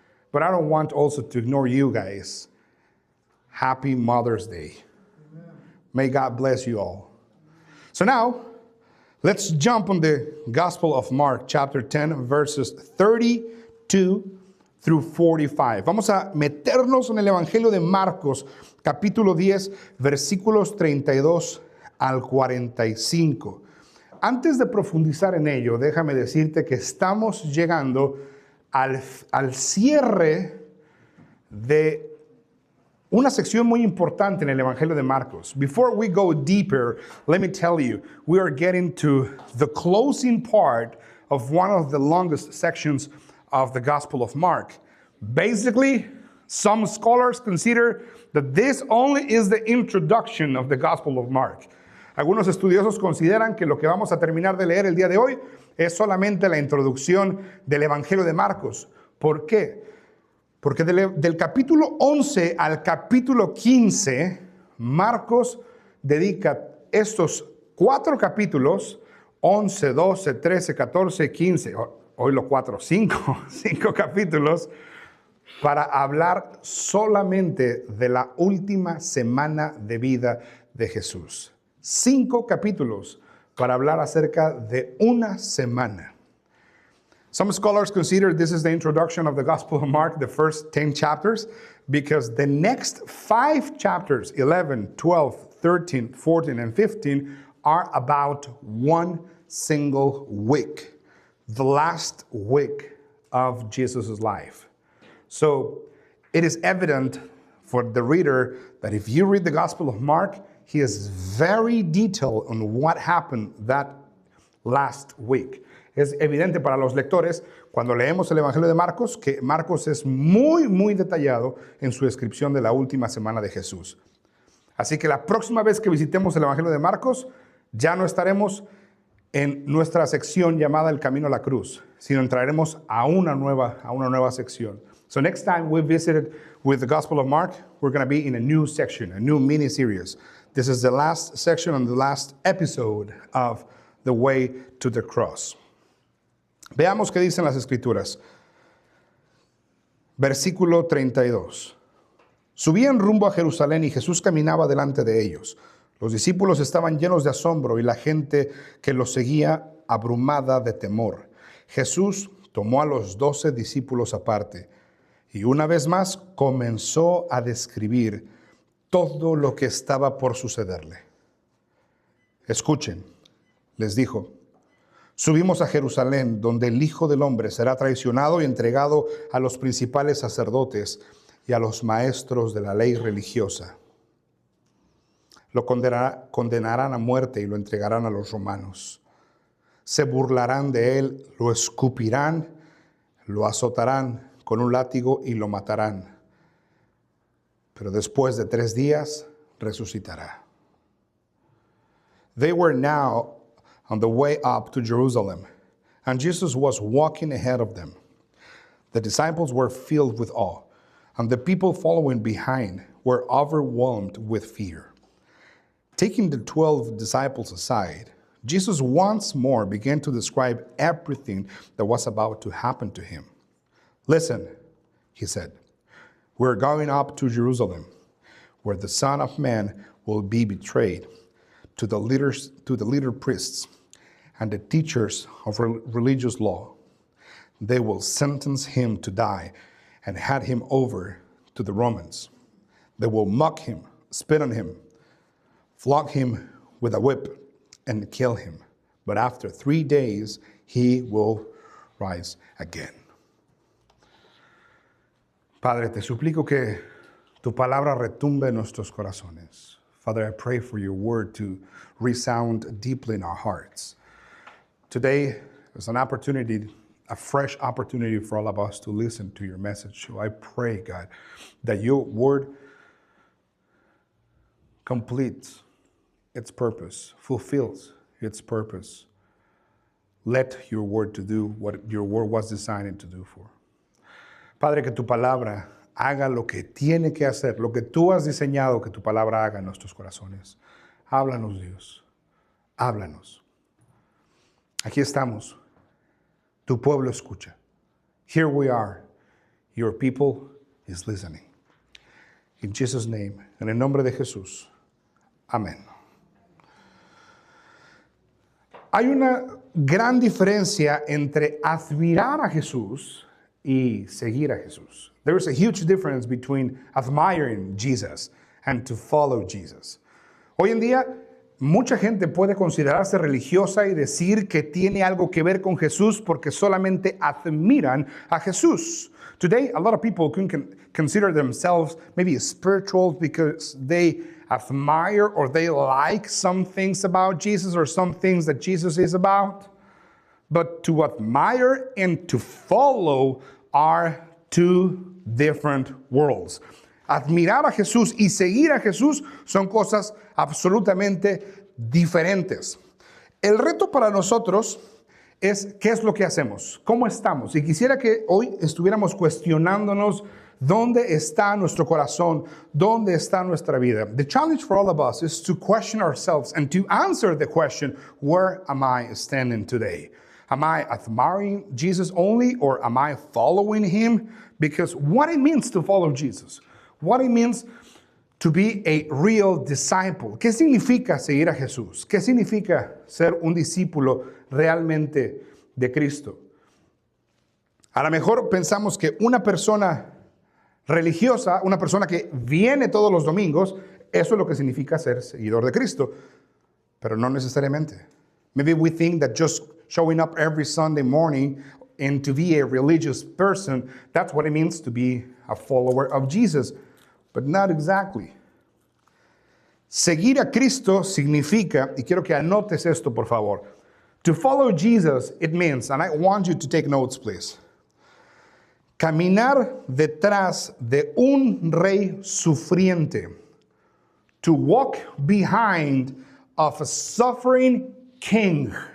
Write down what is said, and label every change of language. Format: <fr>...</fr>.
<en>But I don't want also to ignore you guys. Happy Mother's Day. May God bless you all. So now, let's jump on the Gospel of Mark, chapter 10, verses 32 through 45.</en> <es>Vamos a meternos en el Evangelio de Marcos, capítulo 10, versículos 32 al 45. Antes de profundizar en ello, déjame decirte que estamos llegando al cierre de una sección muy importante en el Evangelio de Marcos.</es> <en>Before we go deeper, let me tell you, we are getting to the closing part of one of the longest sections of the Gospel of Mark. Basically, some scholars consider that this only is the introduction of the Gospel of Mark.</en> <es>Algunos estudiosos consideran que lo que vamos a terminar de leer el día de hoy es solamente la introducción del Evangelio de Marcos. ¿Por qué? Porque del capítulo 11 al capítulo 15, Marcos dedica estos 4 capítulos, 11, 12, 13, 14, 15, hoy los 5 capítulos, para hablar solamente de la última semana de vida de Jesús. 5 capítulos para hablar acerca de una semana.</es> <en>Some scholars consider this is the introduction of the Gospel of Mark, the first 10 chapters, because the next 5 chapters, 11, 12, 13, 14, and 15, are about one single week, the last week of Jesus' life. So it is evident for the reader that if you read the Gospel of Mark, he is very detailed on what happened that last week.</en> <es>Es evidente para los lectores, cuando leemos el Evangelio de Marcos, que Marcos es muy, muy detallado en su descripción de la última semana de Jesús. Así que la próxima vez que visitemos el Evangelio de Marcos, ya no estaremos en nuestra sección llamada El Camino a la Cruz, sino entraremos a una nueva sección.</es> <en>So next time we visit with the Gospel of Mark, we're going to be in a new section, a new mini-series. This is the last section and the last episode of The Way to the Cross.</en> <es>Veamos qué dicen las Escrituras. Versículo 32. Subían rumbo a Jerusalén y Jesús caminaba delante de ellos. Los discípulos estaban llenos de asombro y la gente que los seguía abrumada de temor. Jesús tomó a los 12 discípulos aparte y una vez más comenzó a describir todo lo que estaba por sucederle. Escuchen, les dijo. Subimos a Jerusalén, donde el Hijo del Hombre será traicionado y entregado a los principales sacerdotes y a los maestros de la ley religiosa. Lo condenarán a muerte y lo entregarán a los romanos. Se burlarán de él, lo escupirán, lo azotarán con un látigo y lo matarán. Pero después de 3 días resucitará.</es> <en>They were now on the way up to Jerusalem, and Jesus was walking ahead of them. The disciples were filled with awe, and the people following behind were overwhelmed with fear. Taking the 12 disciples aside, Jesus once more began to describe everything that was about to happen to him. Listen, he said, we're going up to Jerusalem, where the Son of Man will be betrayed to the leader priests and the teachers of religious law. They will sentence him to die and hand him over to the Romans. They will mock him, spit on him, flog him with a whip, and kill him. But after 3 days, he will rise again.</en> <es>Padre, te suplico que tu palabra retumbe en nuestros corazones.</es> <en>Father, I pray for your word to resound deeply in our hearts. Today is an opportunity, a fresh opportunity for all of us to listen to your message. So I pray, God, that your word completes its purpose, fulfills its purpose. Let your word to do what your word was designed to do for.</en> <es>Padre, que tu palabra haga lo que tiene que hacer, lo que tú has diseñado que tu palabra haga en nuestros corazones. Háblanos, Dios. Háblanos. Aquí estamos. Tu pueblo escucha.</es> <en>Here we are. Your people is listening. In Jesus' name,</en> <es>en el nombre de Jesús. Amén. Hay una gran diferencia entre admirar a Jesús y seguir a Jesús.</es> <en>There is a huge difference between admiring Jesus and to follow Jesus.</en> <es>Hoy en día, mucha gente puede considerarse religiosa y decir que tiene algo que ver con Jesús porque solamente admiran a Jesús.</es> <en>Today, a lot of people can consider themselves maybe spiritual because they admire or they like some things about Jesus or some things that Jesus is about. but to admire and to follow are two different worlds.</en> <es>Admirar a Jesús y seguir a Jesús son cosas absolutamente diferentes. El reto para nosotros es qué es lo que hacemos, cómo estamos. Y quisiera que hoy estuviéramos cuestionándonos dónde está nuestro corazón, dónde está nuestra vida.</es> <en>The challenge for all of us is to question ourselves and to answer the question, where am I standing today? Am I admiring Jesus only, or am I following him? Because what it means to follow Jesus, what it means to be a real disciple.</en> <es>¿Qué significa seguir a Jesús? ¿Qué significa ser un discípulo realmente de Cristo? A lo mejor pensamos que una persona religiosa, una persona que viene todos los domingos, eso es lo que significa ser seguidor de Cristo, pero no necesariamente.</es> <en>Maybe we think that just showing up every Sunday morning and to be a religious person, that's what it means to be a follower of Jesus. But not exactly.</en> <es>Seguir a Cristo significa, y quiero que anotes esto por favor,</es> <en>to follow Jesus, it means, and I want you to take notes please,</en> <es>caminar detrás de un rey sufriente,</es> <en>to walk behind of a suffering king,</en>